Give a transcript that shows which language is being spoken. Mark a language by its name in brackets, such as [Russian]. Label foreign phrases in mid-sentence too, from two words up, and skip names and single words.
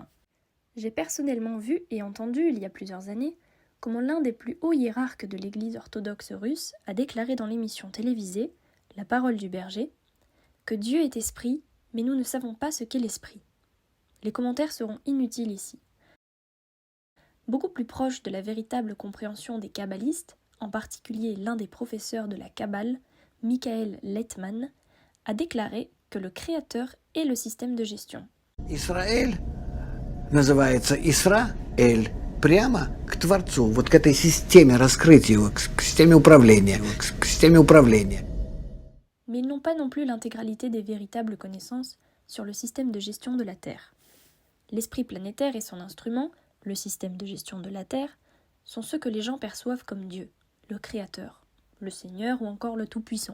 [French] J'ai personnellement vu et entendu il y a plusieurs années comment l'un des plus hauts hiérarques de l'Église orthodoxe russe a déclaré dans l'émission télévisée La Parole du Berger que Dieu est esprit, mais nous ne savons pas ce qu'est l'esprit. Les commentaires seront inutiles ici. Beaucoup plus proche de la véritable compréhension des kabbalistes, en particulier l'un des professeurs de la Kabbale, Michael Leitman, a déclaré que le créateur est le système de gestion. [Russian] Израиль называется Исра-эль. Прямо к Творцу, вот к этой системе раскрытия его, к системе управления, к системе управления. [French] Mais ils n'ont pas non plus l'intégralité des véritables connaissances sur le système de gestion de la Terre. L'esprit planétaire et son instrument, le système de gestion de la Terre, sont ceux que les gens perçoivent comme Dieu, le Créateur, le Seigneur ou encore le Tout-Puissant.